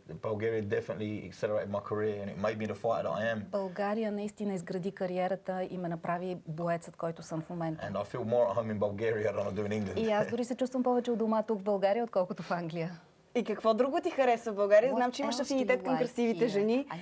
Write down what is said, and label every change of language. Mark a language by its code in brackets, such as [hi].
[en] Bulgaria definitely accelerated my career and it made me the fighter that I am. [bg] България наистина изгради кариерата и ме направи боецът, който съм в момента. [en] And I feel more at home in Bulgaria than I do in England. [bg] И аз дори се чувствам повече у дома тук в България, отколкото в Англия. И какво друго ти харесва в България? Знам, че имаш афинитет към красивите жени.